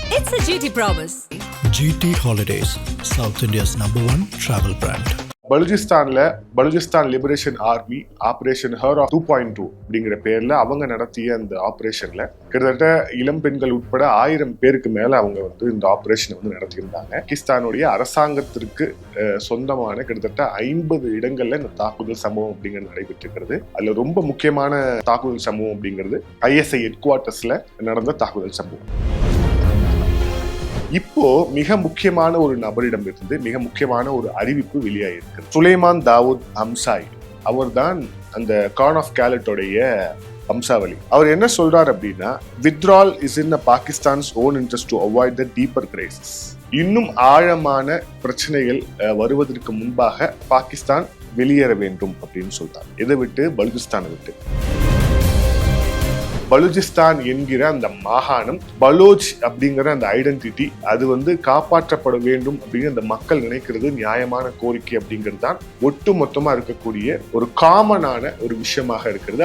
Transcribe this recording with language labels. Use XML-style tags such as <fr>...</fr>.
<en>It's a GT promise. GT Holidays, South India's #1 travel brand.</en> <ta>Baluchistan liberation army operation her of 2.2 அப்படிங்கிற பேர்ல அவங்க நடத்திய அந்த ஆபரேஷன்ல கிட்டத்தட்ட இளம் பெண்கள் உட்பட 1000 பேருக்கு மேல அவங்க வந்து இந்த ஆபரேஷனை வந்து நடத்தியிருந்தாங்க. பாகிஸ்தானுடைய அரசாங்கத்திற்கு சொந்தமான கிட்டத்தட்ட 50 இடங்கள்ல இந்த தாக்குதல் சம்பவம் அப்படிங்கிறது நடைபெற்று இருக்கிறது. அதுல ரொம்ப முக்கியமான தாக்குதல் சம்பவம் அப்படிங்கிறது ISI ஹெட் குவார்ட்டர்ஸ்ல நடந்த தாக்குதல் சம்பவம். இப்போ மிக முக்கியமான ஒரு நபரிடம் இருந்து மிக முக்கியமான ஒரு அறிவிப்பு வெளியாயிருக்கு. சுலைமான் தாவூத் ஹம்சாய் அவர் தான் அந்த கான் ஆஃப் கேலட்டோடைய வம்சாவளி. அவர் என்ன சொல்றார் அப்படின்னா,</ta> <en>withdrawal is in Pakistan's own interest to avoid the deeper crisis.</en> <ta>இன்னும் ஆழமான பிரச்சனைகள் வருவதற்கு முன்பாக பாகிஸ்தான் வெளியேற வேண்டும் அப்படின்னு சொல்றார். எதை விட்டு? பலுச்சிஸ்தானை விட்டு. பலுச்சிஸ்தான் என்கிற அந்த மாகாணம், பலோச் அப்படிங்கிற அந்த ஐடென்டிட்டி அது வந்து காப்பாற்றப்பட வேண்டும் அப்படின்னு அந்த மக்கள் நினைக்கிறது நியாயமான கோரிக்கை அப்படிங்கிறது தான் ஒட்டு மொத்தமா இருக்கக்கூடிய ஒரு காமனான ஒரு விஷயமாக இருக்கிறது.</ta>